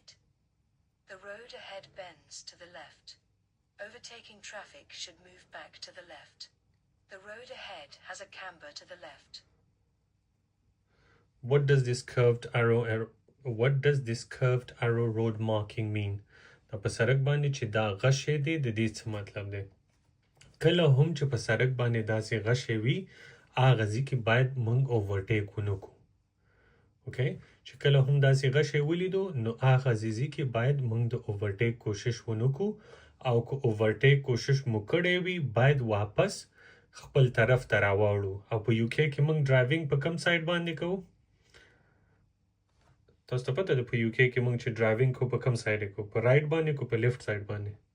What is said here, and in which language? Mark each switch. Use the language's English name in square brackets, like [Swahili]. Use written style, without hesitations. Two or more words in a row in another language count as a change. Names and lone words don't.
[English] The road ahead bends to the left. Overtaking traffic should move back to the left. The road ahead has a camber to the left. What does this curved arrow road marking mean? [Pashto] دا په سړک باندې چې دا غشی دی د دې څه مطلب دی کله هم چې په سړک باندې داسې غشی وي هغه ځای کې باید موږ اوورټیک ونه کړو اوکې چې کله هم داسې غشی ولیدو نو هغه ځای کې باید موږ د اوورټیک کوشش ونه کړو او که اوورټیک کوشش مو کړی وي باید واپس خپل طرف ته راواړو او په یو کې کې موږ ډرایوینګ په کم سایډ باندې کوو تاسو ته پته ده په یو کې کې موږ چې ډرایوینګ کو په کم سایډ کو په رائټ باندې کو په [English] left side [Pashto] باندې